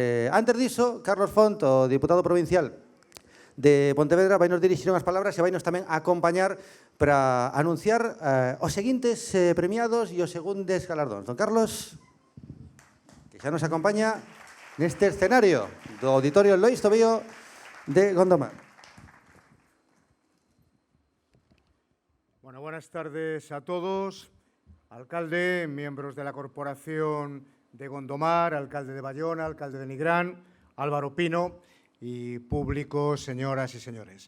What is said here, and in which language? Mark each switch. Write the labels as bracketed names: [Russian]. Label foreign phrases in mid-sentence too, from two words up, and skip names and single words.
[Galician] Antes diso, Carlos Font, o diputado provincial de Pontevedra vai nos dirixir unhas palabras e vai nos tamén acompañar para anunciar os seguintes premiados e os segundes galardóns. Don Carlos, que xa nos acompaña neste escenario do Auditorio Lois Tobío de Gondomar. [Spanish] Bueno, buenas tardes a todos. Alcalde, miembros de la Corporación de Gondomar, alcalde de Bayona, alcalde de Nigrán, Álvaro Pino y público, señoras y señores.